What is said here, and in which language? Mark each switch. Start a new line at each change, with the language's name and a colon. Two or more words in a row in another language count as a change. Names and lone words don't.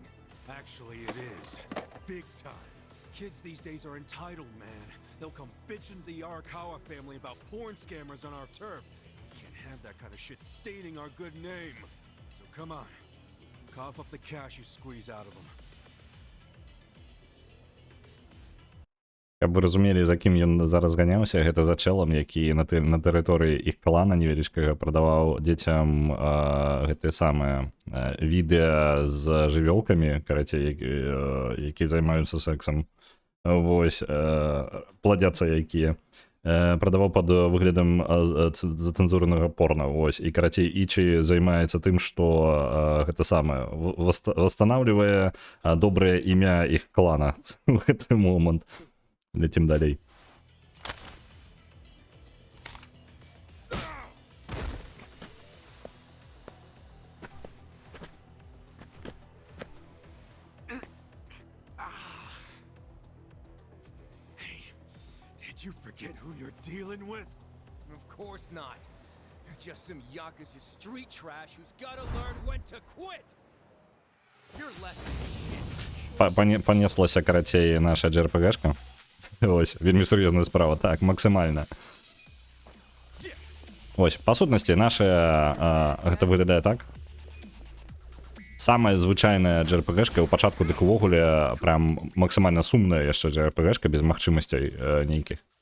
English: Actually, it is. Big time. Kids these days are entitled, man. They'll come bitching to the Arakawa family about porn scammers on our turf. We can't have that kind of shit staining our good name. So come on, cough up the cash you squeeze out of them.
Belarusian: Каб вы разумелі, за кім ён зараз ганяўся, гэта за чэлам, які на тэрыторыі іх клана невялічкага прадаваў дзецям гэтыя самыя відэа з жывёлкамі, карацей, якія займаюцца сексам. Вось, пладзяцца якія. Прадаваў пад выглядам зацэнзуранага порна. Вось, і карацей, Ічі займаецца тым, што гэта самае восстанавлівае добрае імя іх клана ў гэты момант. Летим далей.
English: Hey, did you forget who you're dealing with? Of course not. Just some Yakuza street trash who's gotta learn when to quit. You're less than shit.
Belarusian: Понеслася, карацей, наша JRPG-шка. Ось, вельмі сур'ёзная справа. Так, максімальна. Ось, па сутнасці, наша гэта выглядае так. Самая звычайная JRPG-шка ў пачатку дык увогуле прям максімальна сумная яшчэ JRPG-шка без магчымасцей нейкіх.